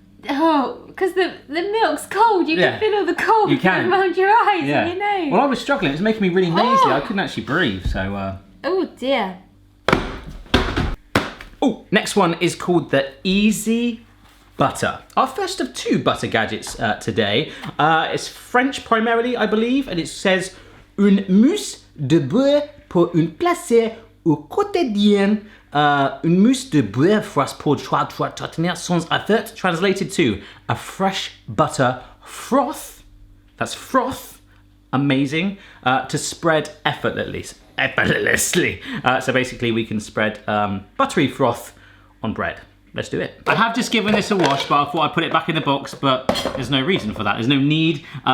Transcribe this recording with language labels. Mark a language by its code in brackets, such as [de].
[en] Oh, because the milk's cold. You can feel all the cold around your eyes and your nose. Well, I was struggling. It was making me really nasally. I couldn't actually breathe, so... Oh, dear. Oh, next one is called the Easy Butter. Our first of 2 butter gadgets today. It's French primarily, I believe, and it says [fr] une mousse de beurre pour un plaisir au quotidien. Une mousse de beurre froisse pour tenir sans effort. [en] Translated to a fresh butter froth. That's froth. Amazing. To spread effortlessly. So basically we can spread buttery froth on bread. Let's do it. I have just given this a wash, but I thought I'd put it back in the box, but there's no reason for that. There's no need.